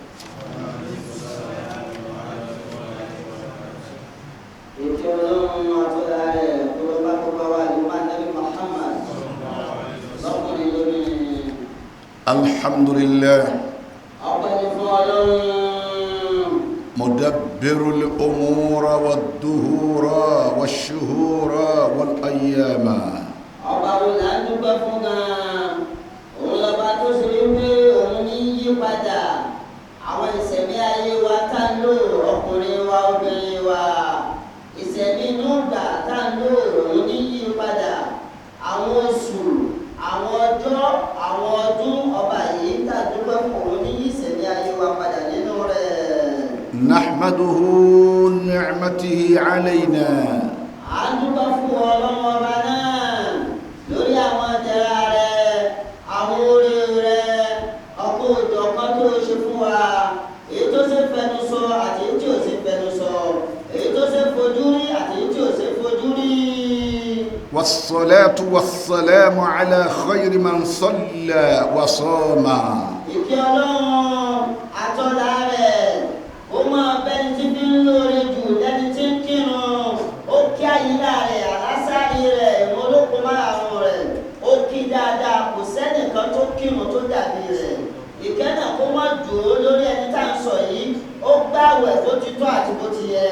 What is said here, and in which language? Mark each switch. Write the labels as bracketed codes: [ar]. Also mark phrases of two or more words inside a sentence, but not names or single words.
[ar] الحمد لله مدبر الأمور والدهور والشهور والأيام. [yo] àwọn ìṣẹ̀mí ayé wa tá ń lò ọkùnrin wa obìnrin wa ìṣẹ̀mí inú ìgbà tá ń lò òun ní yí padà àwọn oṣù àwọn ọjọ́ àwọn ọdún ọba yìí tàdúgbò fún òun ní yí ìṣẹ̀mí ayé wa padà nínú rẹ̀. [ar] نحمده نعمته علينا. [yo] à ń dúpẹ́ fún ọlọ́run ọba náà lórí àwọn ìdẹ̀ra rẹ̀ àwọn oore rẹ̀ ọkọ̀ òjọ̀kan tó ṣe fún wa èyí tó ṣe fẹnu sọ àti èyí tí ò ṣe fẹnu sọ èyí tó ṣe fojú rí àti èyí tí ò ṣe fojú rí. [ar] والصلاة والسلام على خير من صلى وصام. [yo] ìkí ọlọ́run àtọ́lá rẹ̀ ó máa bẹ́ni tí fi ń lóore jù lẹ́ni tí ń kírun ó kí àyílá rẹ̀ àlásàrì rẹ̀ ìmọ̀lókun márùn-ún rẹ̀ ó kí dáadáa kò sẹ́nìkan tó kírun tó dàbí rẹ̀ ìkẹ́nà kó má dùn ó lórí ẹni tá à ń sọ yìí ó gbààwẹ̀ bó ti tọ́ àti bó ti yẹ.